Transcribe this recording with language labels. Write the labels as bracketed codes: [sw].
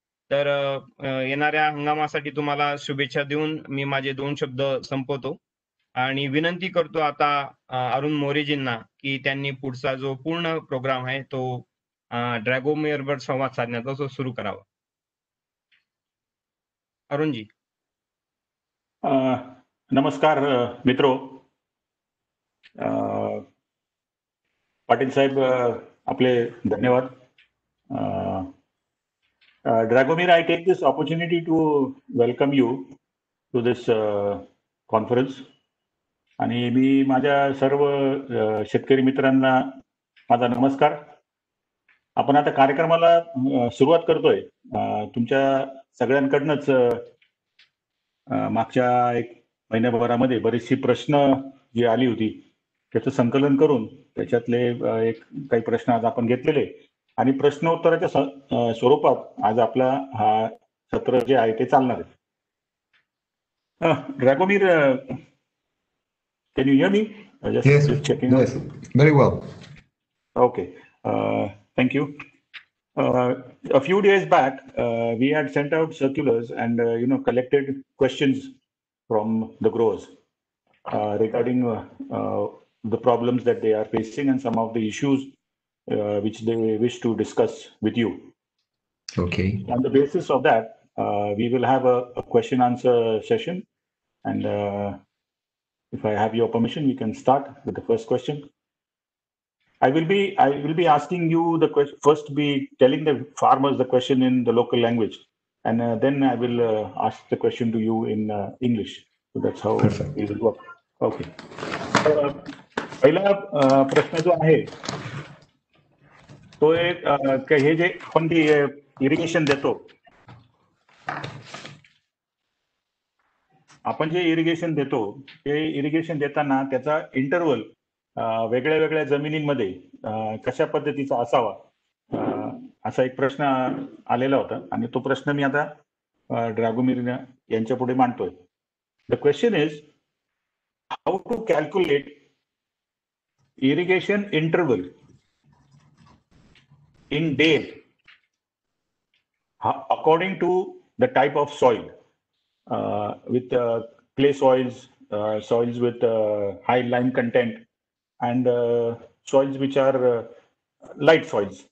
[mr] तर येणाऱ्या हंगामासाठी तुम्हाला शुभेच्छा देऊन मी माझे 2 शब्द संपवतो आणि विनंती करतो आता अरुण मोरेजींना की त्यांनी पुढचा जो पूर्ण प्रोग्राम आहे तो ड्रॅगोमेरवर संवाद साधण्याचा तो सुरू करावा. अरुणजी. नमस्कार मित्रो. पाटील साहेब आपले धन्यवाद. [en] Dragomir, I take this opportunity to welcome you to this conference. [mr] आणि मी माझ्या सर्व शेतकरी मित्रांना माझा नमस्कार. आपण आता कार्यक्रमाला सुरुवात करतोय. तुमच्या सगळ्यांकडनंच मागच्या 1 महिन्याभरामध्ये बरीचशी प्रश्न जी आली होती त्याचं संकलन करून त्याच्यातले काही प्रश्न आज आपण घेतलेले आणि प्रश्नोत्तराच्या स्वरूपात आज आपला हा सत्र जे आहे ते चालणार आहे. [en] Dragomir, can you hear me? Just checking yes, out. very well. Okay, thank you. A few days back, we had sent out circulars and collected questions from the growers regarding the problems that they are facing and some of the issues which they wish to discuss with you. Okay. On the basis of that, we will have a question answer session, and if I have your permission, we can start with the first question. I will be asking you the question first. Be telling the farmers the question in the local language, and then I will ask the question to you in English. So that's how Perfect. it will work. Okay. [mr] पहिला प्रश्न जो आहे तो एक हे जे आपण irrigation देतो, आपण जे इरिगेशन देतो ते इरिगेशन देताना त्याचा इंटरव्हल वेगळ्या वेगळ्या जमिनींमध्ये कशा पद्धतीचा असावा असा एक प्रश्न आलेला होता आणि तो प्रश्न मी आता ड्रॅगोमिर यांच्या पुढे मांडतोय. [en] The question is how to calculate irrigation interval in days according to the type of soil, with clay soils, soils with high lime content, and soils which are light soils.